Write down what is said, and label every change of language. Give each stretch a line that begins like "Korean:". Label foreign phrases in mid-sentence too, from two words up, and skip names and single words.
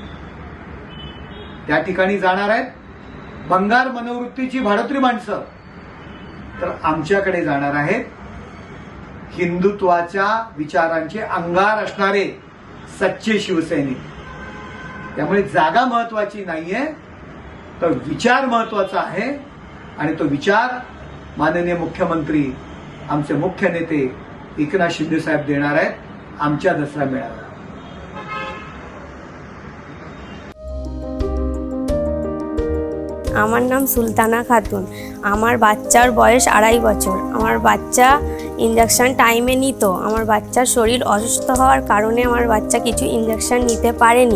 Marathi: त्या ठिकाणी जाणार आहेत भंगार मनोवृत्तीची भाडोत्री माणसं, तर आमच्याकडे जाणार आहेत हिंदुत्वाच्या विचारांचे अंगार असणारे सच्चे शिवसैनिक. त्यामुळे जागा महत्वाची नाहीये, तर विचार महत्वाचा आहे. आणि तो विचार माननीय मुख्यमंत्री, आमचे मुख्य नेते एकनाथ शिंदे साहेब देणार आहेत आमच्या दसरा मेळाव्यात.
Bangla: আমার নাম সুলতানা খাতুন। আমার বাচ্চার বয়স 2.5 বছর। আমার বাচ্চা ইনজেকশন টাইমে নিত। আমার বাচ্চার শরীর অসুস্থ হওয়ার কারণে আমার বাচ্চা কিছু ইনজেকশন নিতে পারেনি।